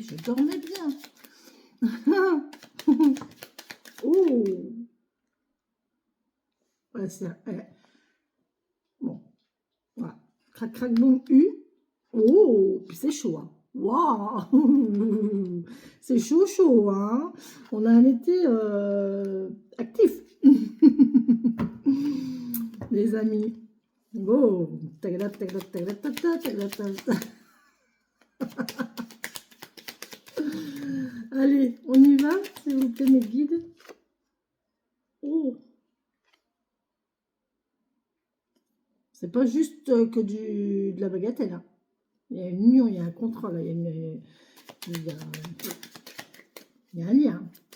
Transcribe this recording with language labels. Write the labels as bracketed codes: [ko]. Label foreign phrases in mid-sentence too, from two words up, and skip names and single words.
[fr] Je dormais bien. Oh, ouais, bon, voilà. Crac, crac, boum, U. Oh, puis c'est chaud, hein. Waouh, c'est chaud, chaud, hein. On a un été actif, les amis. Oh, tagada, tagada, tagada, tagada, tagada, tagada. Allez, on y va, s'il vous plaît, mes guides. Oh, c'est pas juste que de la bagatelle, hein. Il y a une union, il y a un contrôle, il y a, il y a un lien.